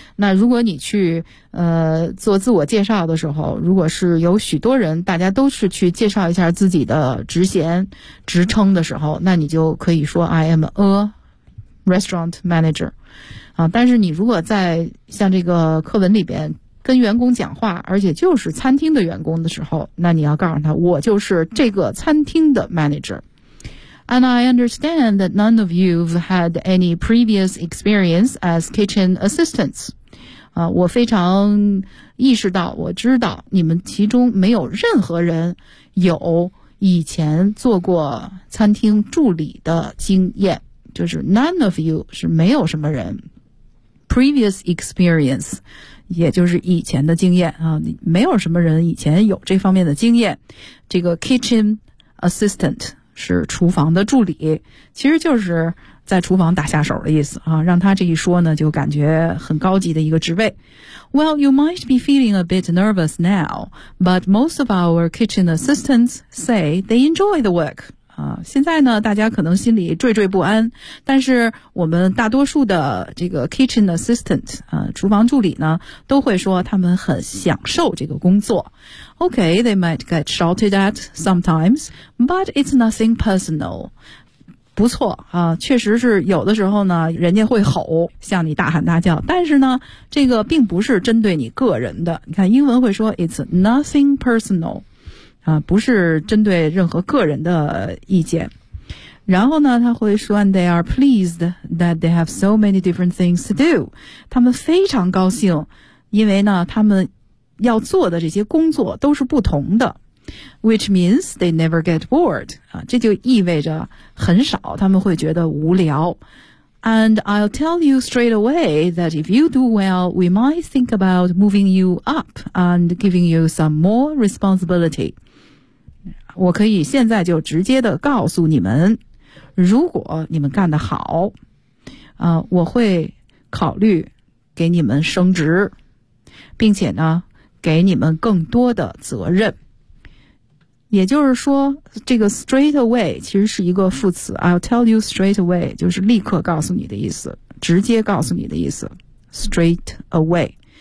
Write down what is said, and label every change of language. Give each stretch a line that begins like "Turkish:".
Chinese: 那如果你去做自我介绍的时候，如果是有许多人，大家都是去介绍一下自己的职衔、职称的时候，那你就可以说 I am a restaurant manager。啊，但是你如果在像这个课文里边跟员工讲话，而且就是餐厅的员工的时候，那你要告诉他，我就是这个餐厅的 manager。
English: And I understand that none of you've had any previous experience as kitchen assistants.
Chinese: 我非常意识到，我知道你们其中没有任何人有以前做过餐厅助理的经验。就是 none of you 是没有什么人。 Previous experience 也就是以前的经验，没有什么人以前有这方面的经验。这个 kitchen assistant是厨房的助理，其实就是在厨房打下手的意思啊。让他这一说呢，就感觉很高级的一个职位。
English: Well, you might be feeling a bit nervous now, but most of our kitchen assistants say they enjoy the work.
Chinese: 啊，现在呢，大家可能心里惴惴不安，但是我们大多数的这个 kitchen assistant 啊，厨房助理呢，都会说他们很享受这个工作。
English: Okay, they might get shouted at sometimes, but it's nothing personal.
Chinese: 不错啊，确实是有的时候呢，人家会吼，向你大喊大叫，但是呢，这个并不是针对你个人的。你看英文会说 it's nothing personal，啊，不是针对任何个人的意见。
English: 然后呢，他会说 and they are pleased that they have so many different things to do.
Chinese: 他们非常高兴，因为呢，他们要做的这些工作都是不同的 ， which means they never get bored 啊，这就意味着很少他们会觉得无聊。
English: And I'll tell you straight away that if you do well, we might think about moving you up and giving you some more responsibility。
Chinese: 我可以现在就直接的告诉你们，如果你们干得好，啊，我会考虑给你们升职，并且呢，给你们更多的责任。也就是说，这个 straight away 其实是一个副词， I'll tell you straight away 就是立刻告诉你的意思，直接告诉你的意思， straight away。